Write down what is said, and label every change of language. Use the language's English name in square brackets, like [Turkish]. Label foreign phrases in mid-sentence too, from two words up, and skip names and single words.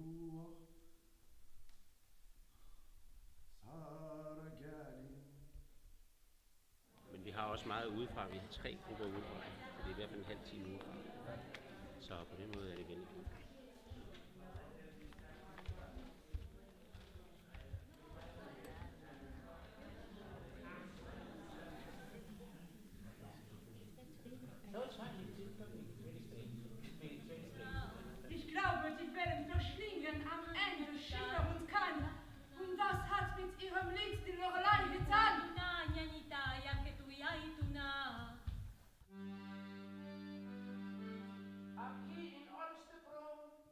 [Danish] Men vi har også meget udefra. Vi har 3 grupper udefra. Så det er i hvert fald en halv time udefra. Så på den måde er det vældig fint. [German] Ich glaube, die Wellen verschlingen am Ende Schiffe und Kahn. Und das hat mit ihrem Lied die Lorelei getan. Aquí in Olstepro